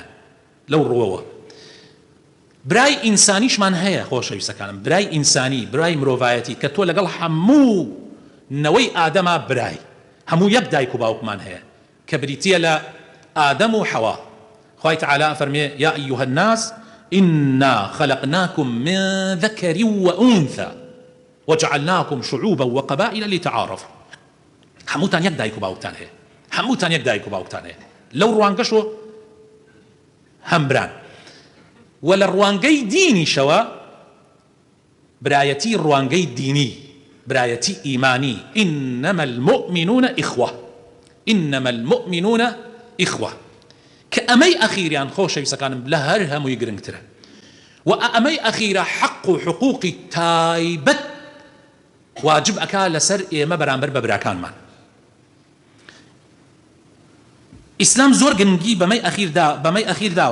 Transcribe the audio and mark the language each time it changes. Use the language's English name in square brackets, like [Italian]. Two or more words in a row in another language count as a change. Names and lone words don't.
[Central Kurdish] لەو ڕووەوە برای ئینسانیشمان هەیە خۆشەویستەکانم، برای ئینسانی، برای مرۆڤایەتی کە تۆ لەگەڵ هەموو نەوەی ئادەما برای هەموو یەک دایک و باوکمان هەیە کە بریتیە لە ئادەم و حەوا. خوای تعالی فەرمێ [Arabic] یا ئەیوهە الناس إنا خلقناكم من ذكر وأنثى وجعلناكم شعوبا وقبائل لتعارفوا. [Central Kurdish] هەمووتان یەک دایک و باوکتان هەیە، هەمووتان یەک دایک و باوکتان هەیە لەو ڕوانگەشۆ هەمبران. و لە ڕوانگەی دینیشەوە برایەتی ڕوانگەی دینی، برایەتی ئیمانی، [Arabic] إنما المؤمنون إخوة، إنما المؤمنون إخوة، [Central Kurdish] کە ئەمەی ئەخیریان خۆشەویستەکانم لە هەر هەمووی گرنگترە و ئەمەی ئەخیرە حەق و حقوقی تایبەت واجب ئەکا لەسەر ئێمە بەرامبەر بە براکانمان. ئیسلام زۆر گرنگی بەمەی ئەخیر داوە.